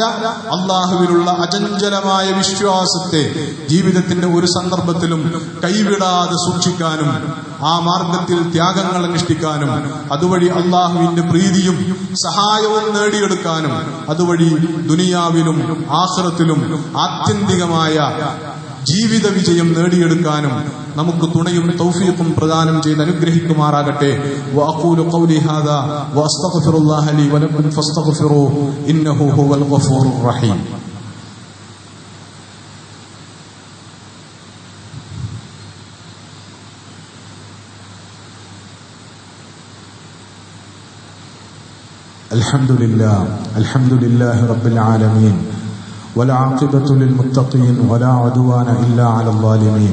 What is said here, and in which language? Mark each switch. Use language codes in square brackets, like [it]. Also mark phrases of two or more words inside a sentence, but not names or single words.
[ml] അല്ലാഹുവിലുള്ള അചഞ്ചലമായ വിശ്വാസത്തെ ജീവിതത്തിന്റെ ഒരു സന്ദർഭത്തിലും കൈവിടാതെ സൂക്ഷിക്കാനും ആ മാർഗത്തിൽ ത്യാഗങ്ങൾ അനുഷ്ഠിക്കാനും അതുവഴി അള്ളാഹുവിന്റെ പ്രീതിയും സഹായവും നേടിയെടുക്കാനും അതുവഴി ദുനിയാവിലും ആഖിറത്തിലും ആത്യന്തികമായ ജീവിത വിജയം നേടിയെടുക്കാനും നമുക്ക് തുണയും തൗഫീഖും പ്രദാനം ചെയ്ത് അനുഗ്രഹിക്കുമാറാകട്ടെ. [ar] وأقول قولي هذا وأستغفر الله لي ولكم فاستغفروه إنه هو الغفور الرحيم. الحمد لله رب العالمين والعاقبة للمتقين ولا عدوان إلا على الظالمين.